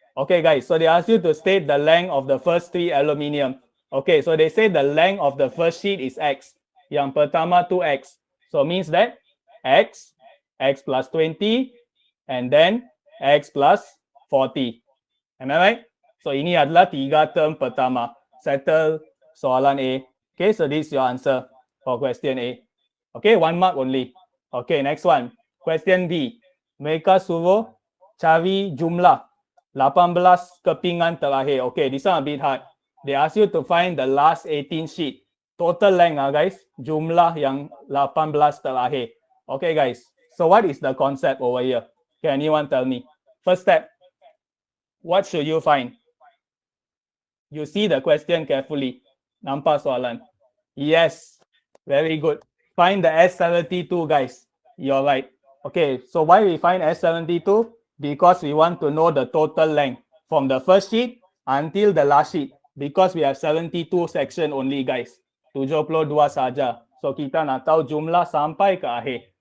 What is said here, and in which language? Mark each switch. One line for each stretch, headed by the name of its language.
English: Okay guys, so they ask you to state the length of the first 3 aluminium. Okay, so they say the length of the first sheet is X.
Malay: Yang pertama 2X.
English: So means that X plus 20, and then X plus 40. Am I right?
Malay: So ini adalah 3 term pertama. Settle soalan A.
English: Okay, so this is your answer for question A. Okay, 1 mark only. Okay, next one. Question B.
Malay: Mereka suruh cari jumlah 18 kepingan terakhir.
English: Okay, this one a bit hard. They ask you to find the last 18 sheet. Total length guys.
Malay: Jumlah yang 18 terakhir. Okay guys.
English: So what is the concept over here? Can anyone tell me? First step. What should you find? You see the question carefully.
Malay: Nampak soalan?
English: Yes. Very good. Find the S72 guys. You're right. Okay. So why we find S72? Because we want to know the total length from the first sheet until the last sheet. Because we have 72 section only guys.
Malay: 72 saja. So kita nak tahu jumlah sampai ke akhir.